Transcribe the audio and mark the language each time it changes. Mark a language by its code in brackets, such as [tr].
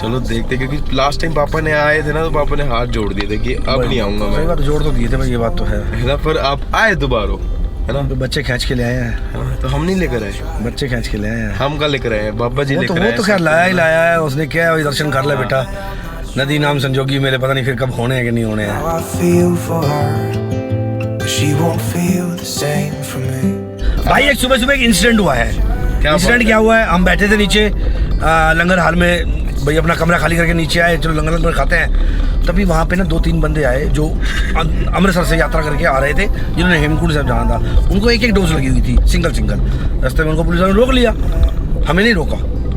[hi] चलो देखते, क्योंकि लास्ट टाइम पापा ने आए थे ना, तो पापा ने हाथ जोड़ दिए थे कि अब नहीं आऊँगा सही मैं, बात, जोड़ तो दिए थे भाई, ये बात तो है ना। पर आप आए दोबारा, है ना। तो बच्चे खींच के ले आए हैं। तो हम नहीं लेकर आए, बच्चे खींच के ले आए हैं। हम का लेकर आए हैं, बाबा जी लेकर आए। वो तो खैर लाया ही लाया है, उसने क्या है, दर्शन कर ले बेटा। नदी नाम संजोगी मेरे, पता नहीं फिर कब होने हैं कि नहीं होने हैं। [en] I feel for her, but she won't feel the same for me. [hi] भाई एक सुबह एक इंसिडेंट हुआ है। इंसिडेंट क्या हुआ है, हम बैठे थे नीचे लंगर हाल में, भाई अपना कमरा खाली करके नीचे आए, चलो लंगर खाते हैं। तभी वहाँ पे ना 2-3 बंदे आए जो अमृतसर से यात्रा करके आ रहे थे, जिन्होंने हेमकुंड साहिब जाना था। उनको एक डोज लगी हुई थी, सिंगल। रास्ते में उनको पुलिस वालों ने रोक लिया, हमें नहीं रोका।